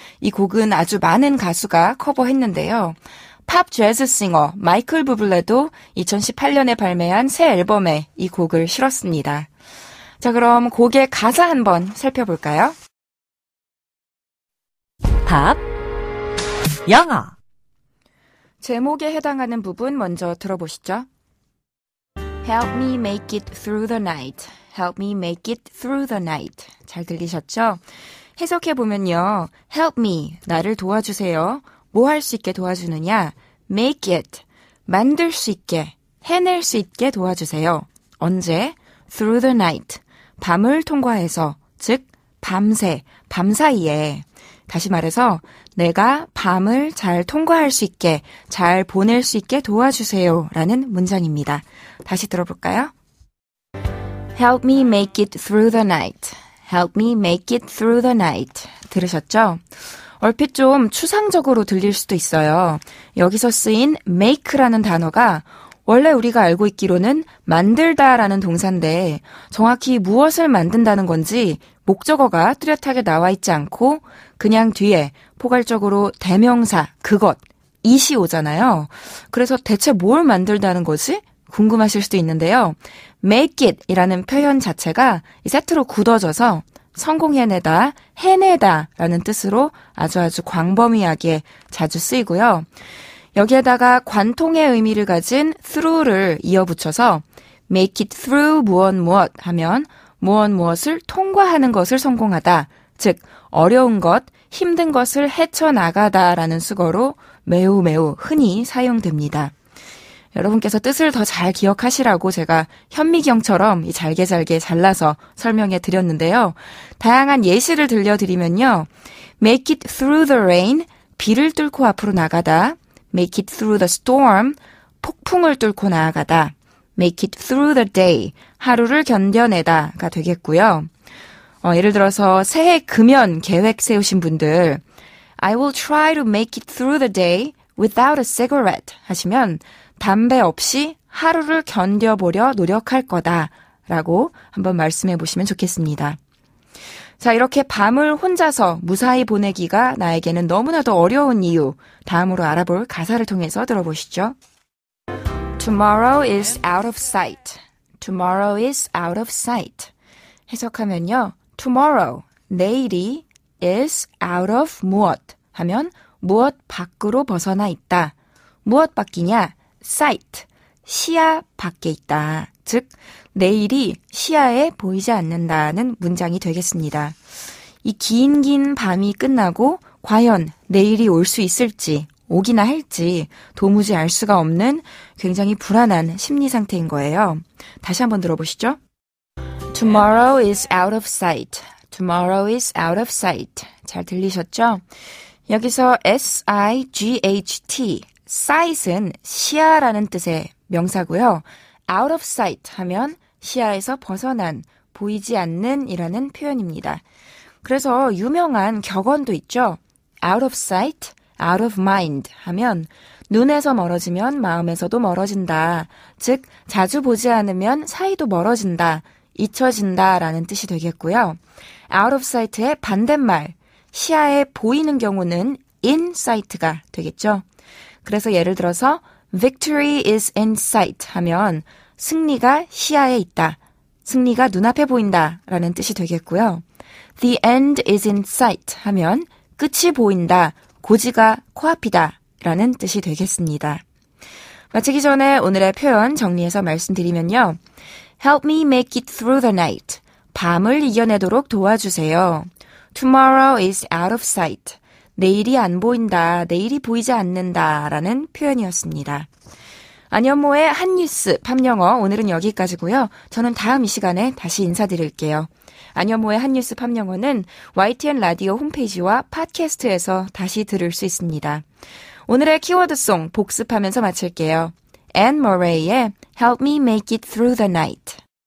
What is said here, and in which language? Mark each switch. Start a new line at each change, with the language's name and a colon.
Korean: 이 곡은 아주 많은 가수가 커버했는데요. 팝 재즈 싱어 마이클 부블레도 2018년에 발매한 새 앨범에 이 곡을 실었습니다. 자, 그럼 곡의 가사 한번 살펴볼까요? 팝 영어 제목에 해당하는 부분 먼저 들어보시죠.
English: Help me make it through the night. Help me make it through the night.
Korean: 잘 들리셨죠? 해석해보면요.
English: Help me,
Korean: 나를 도와주세요. 뭐 할 수 있게 도와주느냐?
English: Make it,
Korean: 만들 수 있게, 해낼 수 있게 도와주세요. 언제?
English: Through the night,
Korean: 밤을 통과해서, 즉 밤새, 밤사이에. 다시 말해서 내가 밤을 잘 통과할 수 있게, 잘 보낼 수 있게 도와주세요 라는 문장입니다. 다시 들어볼까요?
English: Help me make it through the night. Help me make it through the night.
Korean: 들으셨죠? 얼핏 좀 추상적으로 들릴 수도 있어요. 여기서 쓰인 make라는 단어가 원래 우리가 알고 있기로는 만들다라는 동사인데 정확히 무엇을 만든다는 건지 목적어가 뚜렷하게 나와 있지 않고 그냥 뒤에 포괄적으로 대명사, 그것, it이 오잖아요. 그래서 대체 뭘 만들다는 거지? 궁금하실 수도 있는데요.
English: make it
Korean: 이라는 표현 자체가 이 세트로 굳어져서 성공해내다, 해내다 라는 뜻으로 아주 광범위하게 자주 쓰이고요. 여기에다가 관통의 의미를 가진 through를 이어붙여서
English: make it through
Korean: 무엇 하면 무엇을 통과하는 것을 성공하다, 즉 어려운 것, 힘든 것을 헤쳐나가다라는 수거로 매우 흔히 사용됩니다. 여러분께서 뜻을 더 잘 기억하시라고 제가 현미경처럼 잘게 잘라서 설명해 드렸는데요. 다양한 예시를 들려드리면요.
English: Make it through the rain,
Korean: 비를 뚫고 앞으로 나가다.
English: Make it through the storm,
Korean: 폭풍을 뚫고 나아가다.
English: Make it through the day,
Korean: 하루를 견뎌내다가 되겠고요. 예를 들어서 새해 금연 계획 세우신 분들
English: I will try to make it through the day without a cigarette
Korean: 하시면 담배 없이 하루를 견뎌보려 노력할 거다라고 한번 말씀해 보시면 좋겠습니다. 자, 이렇게 밤을 혼자서 무사히 보내기가 나에게는 너무나도 어려운 이유, 다음으로 알아볼 가사를 통해서 들어보시죠.
English: Tomorrow is out of sight. Tomorrow is out of sight.
Korean: 해석하면요. Tomorrow, 내일이
English: is out of
Korean: 무엇 하면 무엇 밖으로 벗어나 있다. 무엇 밖이냐? sight, 시야 밖에 있다. 즉, 내일이 시야에 보이지 않는다는 문장이 되겠습니다. 이 긴 밤이 끝나고 과연 내일이 올 수 있을지, 오기나 할지 도무지 알 수가 없는 굉장히 불안한 심리 상태인 거예요. 다시 한번 들어보시죠.
English: Tomorrow is out of sight. Tomorrow is out of sight.
Korean: 잘 들리셨죠? 여기서 S-I-G-H-T, sight은 시야라는 뜻의 명사고요.
English: out of sight
Korean: 하면 시야에서 벗어난, 보이지 않는 이라는 표현입니다. 그래서 유명한 격언도 있죠.
English: out of sight, out of mind
Korean: 하면 눈에서 멀어지면 마음에서도 멀어진다. 즉, 자주 보지 않으면 사이도 멀어진다, 잊혀진다 라는 뜻이 되겠고요. out of sight의 반대말, 시야에 보이는 경우는
English: in sight
Korean: 가 되겠죠. 그래서 예를 들어서
English: victory is in sight
Korean: 하면 승리가 시야에 있다, 승리가 눈앞에 보인다 라는 뜻이 되겠고요.
English: The end is in sight
Korean: 하면 끝이 보인다, 고지가 코앞이다 라는 뜻이 되겠습니다. 마치기 전에 오늘의 표현 정리해서 말씀드리면요.
English: Help me make it through the night.
Korean: 밤을 이겨내도록 도와주세요.
English: Tomorrow is out of sight.
Korean: 내일이 안 보인다, 내일이 보이지 않는다 라는 표현이었습니다. 안현모의 한뉴스 팝영어 오늘은 여기까지고요. 저는 다음 이 시간에 다시 인사드릴게요. 안현모의 한뉴스 팝영어는 YTN 라디오 홈페이지와 팟캐스트에서 다시 들을 수 있습니다. 오늘의 키워드송 복습하면서 마칠게요. 앤 머레이의 Help me make it through the night.